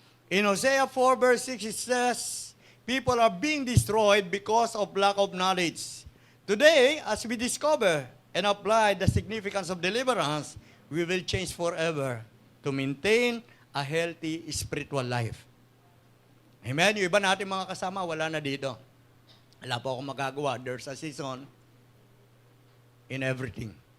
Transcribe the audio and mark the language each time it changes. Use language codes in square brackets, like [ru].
[en] In Hosea 4 verse 6, it says, people are being destroyed because of lack of knowledge. Today, as we discover and apply the significance of deliverance, we will change forever to maintain a healthy spiritual life. Amen? [tl] Yung iba natin mga kasama, wala na dito. Wala po akong magagawa. [en] There's a season in everything.